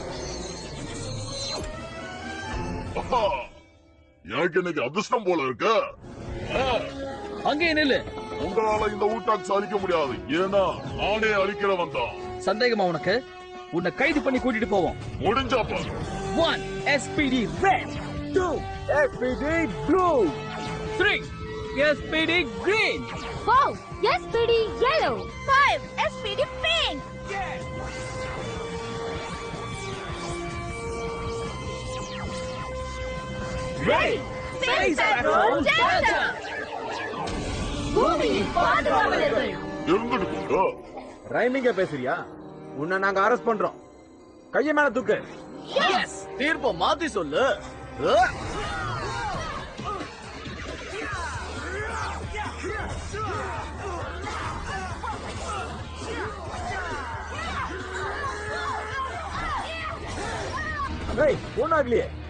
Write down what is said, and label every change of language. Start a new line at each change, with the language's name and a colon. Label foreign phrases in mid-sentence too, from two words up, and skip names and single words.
Tamil: எனக்கு இன்னைக்கு அதிர்ஷ்டம் போல இருக்கு. அங்கே நில்லு. உங்களால இந்த ஊட்டாக்ஸ் அழிக்க முடியாது. ஏன்னா நானே அழிக்கிறவன் தான். சந்தேகமா உனக்கு? உன்னை கைது பண்ணி கூட்டிட்டு போவோம். முடிஞ்சா பாரு.
English: 1 SPD red, 2 SPD blue, 3 SPD green, 4 SPD yellow, 5 SPD pink. ready. Face Patrol Delta.
Tamil: பூமியின் பாதுகாவலர்கள். இருந்துட்டு போங்க. ரைமிங்க பேசுறியா? உன்னை நாங்க அரெஸ்ட் பண்றோம். கைய மேல தூக்கு. எஸ், தீர்ப்பை மாத்தி சொல்லு. ஏய், ஒண்ணாகலையே.